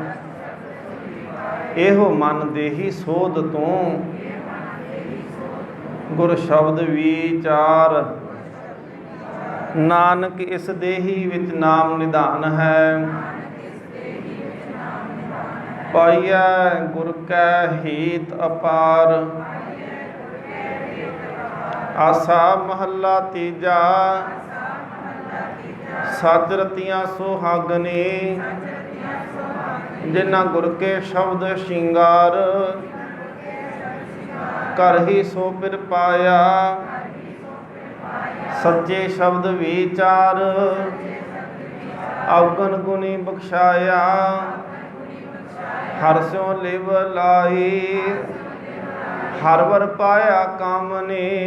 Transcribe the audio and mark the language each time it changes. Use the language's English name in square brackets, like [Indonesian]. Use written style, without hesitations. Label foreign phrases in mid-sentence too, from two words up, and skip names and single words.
[Punjabi] ਏਹੋ ਮਨ ਦੇਹੀ ਸੋਧਿ ਤੂ ਗੁਰ ਸਬਦਿ ਵੀਚਾਰਿ। ਨਾਨਕ ਇਸੁ ਦੇਹੀ ਵਿਚਿ ਨਾਮੁ ਨਿਧਾਨੁ ਹੈ। ਪਾਇਆ ਗੁਰ ਕੈ ਹਿਤ ਅਪਾਰਿ। ਆਸਾ ਮਹਲਾ ਤੀਜਾ ਸਚਿ ਰਤੀਆਂ ਸੋਹਾਗਣੀ। ਜਿਨ੍ਨਾ ਗੁਰ ਕੇ ਸਬਦਿ ਸੀਗਾਰਿ ਕਰਹੀ ਸੋ ਪਿਰੁ ਪਾਇਆ। ਸਚੈ ਸਬਦਿ ਵੀਚਾਰਿ ਅਵਗਣ ਗੁਣੀ ਬਖਸਾਇਆ। ਹਰਿ ਸਿਉ ਲਿਵ ਲਾਈ ਹਰਿ ਵਰੁ ਪਾਇਆ ਕਾਮਣੇ।